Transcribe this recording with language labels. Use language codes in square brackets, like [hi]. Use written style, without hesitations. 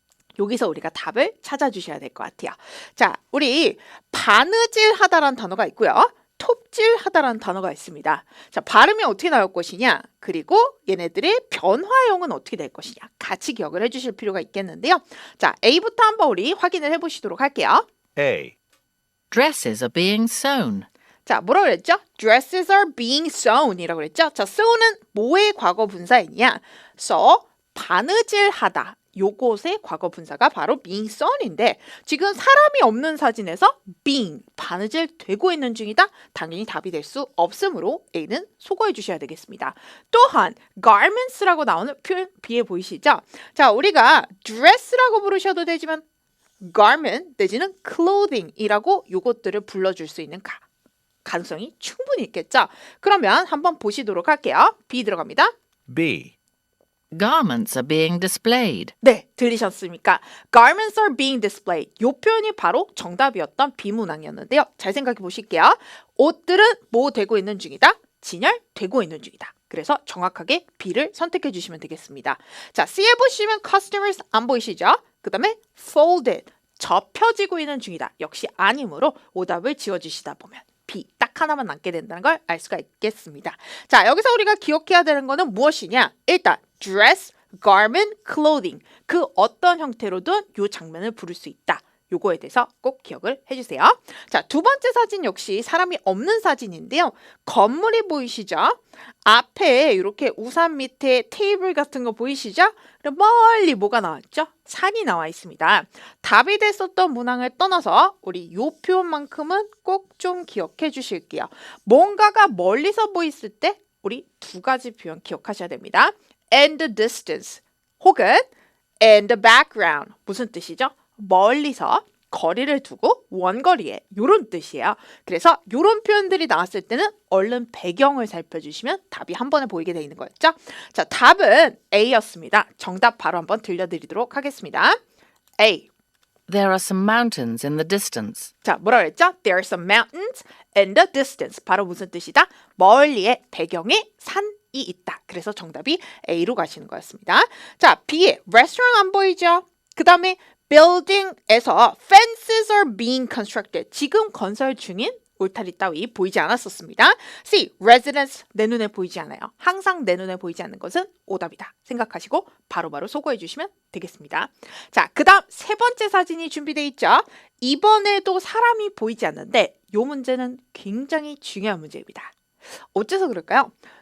[ko] 여기서 우리가 답을 찾아주셔야 될 것 같아요. 자, 우리 바느질하다라는 단어가 있고요. 톱질하다라는 단어가 있습니다. 자, 발음이 어떻게 나올 것이냐, 그리고 얘네들의 변화형은 어떻게 될 것이냐 같이 기억을 해주실 필요가 있겠는데요. 자, A부터 한번 우리 확인을 해보시도록 할게요. A. [en] Dresses are being sewn. [ko] 자, 뭐라고 그랬죠? [en] Dresses are being sewn [ko] 이라고 그랬죠? 자, sewn은 뭐의 과거 분사이냐? so, 바느질하다. 요것의 과거 분사가 바로 [en] being sewn [ko] 인데 지금 사람이 없는 사진에서 being, 바느질 되고 있는 중이다? 당연히 답이 될 수 없으므로 A는 소거해 주셔야 되겠습니다. 또한 garments라고 나오는 표현 B에 보이시죠? 자, 우리가 dress라고 부르셔도 되지만 garment 내지는 clothing이라고 요것들을 불러줄 수 있는 가. 가능성이 충분히 있겠죠. 그러면 한번 보시도록 할게요. B 들어갑니다. B. [en] Garments are being displayed. [ko] 네, 들리셨습니까? [en] Garments are being displayed. [ko] 이 표현이 바로 정답이었던 비문항이었는데요. 잘 생각해 보실게요. 옷들은 뭐 되고 있는 중이다? 진열되고 있는 중이다. 그래서 정확하게 B를 선택해 주시면 되겠습니다. 자, C에 보시면 customers 안 보이시죠? 그 다음에 folded, 접혀지고 있는 중이다. 역시 아니므로 오답을 지워주시다 보면 B 딱 하나만 남게 된다는 걸 알 수가 있겠습니다. 자, 여기서 우리가 기억해야 되는 거는 무엇이냐? 일단 dress, garment, clothing. 그 어떤 형태로든 이 장면을 부를 수 있다. 요거에 대해서 꼭 기억을 해주세요. 자, 두 번째 사진 역시 사람이 없는 사진인데요. 건물이 보이시죠? 앞에 이렇게 우산 밑에 테이블 같은 거 보이시죠? 그리고 멀리 뭐가 나왔죠? 산이 나와 있습니다. 답이 됐었던 문항을 떠나서 우리 요 표현만큼은 꼭 좀 기억해 주실게요. 뭔가가 멀리서 보였을 때 우리 두 가지 표현 기억하셔야 됩니다. [en] And the distance [ko] 혹은 [en] and the background. [ko] 무슨 뜻이죠? 멀리서 거리를 두고 원거리에 이런 뜻이에요. 그래서 이런 표현들이 나왔을 때는 얼른 배경을 살펴주시면 답이 한 번에 보이게 돼 있는 거였죠. 자, 답은 A였습니다. 정답 바로 한번 들려드리도록 하겠습니다. A. [en] There are some mountains in the distance. [ko] 자, 뭐라 그랬죠? [en] There are some mountains in the distance. [ko] 바로 무슨 뜻이다? 멀리에 배경에 산이 있다. 그래서 정답이 A로 가시는 거였습니다. 자, B에 restaurant 안 보이죠? 그 다음에 [en] building에서 fences are being constructed. [ko] 지금 건설 중인 울타리 따위 보이지 않았었습니다. C. residence 내 눈에 보이지 않아요. 항상 내 눈에 보이지 않는 것은 오답이다. 생각하시고 바로바로 소거해 주시면 되겠습니다. 자, 그 다음 세 번째 사진이 준비되어 있죠. 이번에도 사람이 보이지 않는데 이 문제는 굉장히 중요한 문제입니다. 어째서 그럴까요?